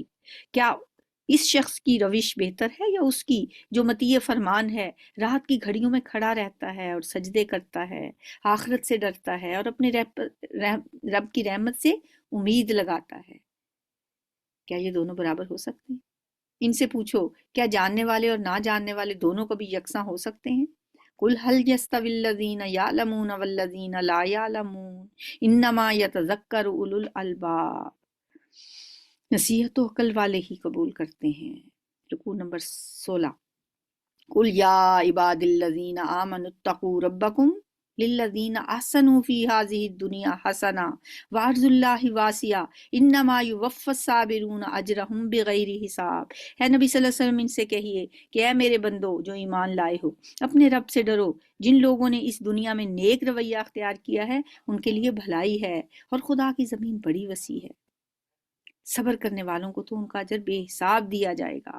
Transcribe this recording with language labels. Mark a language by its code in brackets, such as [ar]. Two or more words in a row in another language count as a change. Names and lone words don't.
[ur] کیا اس شخص کی روش بہتر ہے یا اس کی جو مطیع فرمان ہے، راحت کی گھڑیوں میں کھڑا رہتا ہے اور سجدے کرتا ہے، آخرت سے ڈرتا ہے اور اپنے رب کی رحمت سے امید لگاتا ہے? کیا یہ دونوں برابر ہو سکتے ہیں؟ ان سے پوچھو، کیا جاننے والے اور نہ جاننے والے دونوں کبھی یکساں ہو سکتے ہیں? [ar] قل هل يستوي الذين يعلمون والذين لا يعلمون إنما يتذكر أولو الألباب. [ur] نصیحت تو عقل والے ہی قبول کرتے ہیں. رکوع نمبر [ar] 16। قل يا عبادي الذين آمنوا اتقوا ربكم للذين أحسنوا في هذه الدنيا حسنة وأرض الله واسعة إنما يوفى الصابرون أجرهم بغير حساب. [ur] اے نبی [ar] صلى الله عليه وسلم, [ur] ان سے کہیے کہ اے میرے بندو جو ایمان لائے ہو، اپنے رب سے ڈرو. جن لوگوں نے اس دنیا میں نیک رویہ اختیار کیا ہے ان کے لیے بھلائی ہے، اور خدا کی زمین بڑی وسیع ہے. صبر کرنے والوں کو تو ان کا اجر بے حساب دیا جائے گا.